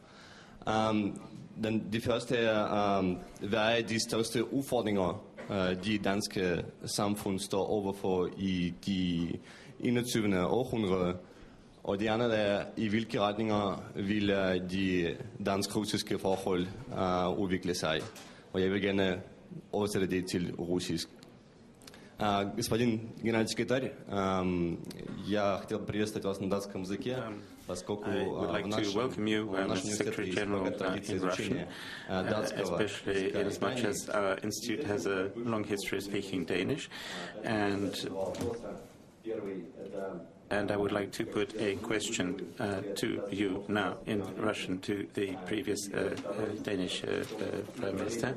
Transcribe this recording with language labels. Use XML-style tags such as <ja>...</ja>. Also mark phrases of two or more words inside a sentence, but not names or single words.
<da>Det første er, hvad er de største udfordringer, de danske samfund står overfor i de 21. århundrede? Og det andet er, i hvilke retninger vil de dansk-russiske forhold udvikle sig? Og jeg vil gerne oversætte det til russisk.</da> <ru>Господин генеральный секретарь, я хотел приветствовать вас на датском языке, поскольку в нашем университете есть много традиций изучения датского</ru> <en>especially in as much as our institute has a long history of speaking Danish. And I would like to put a question to you now in Russian to the previous Danish Prime Minister.</en>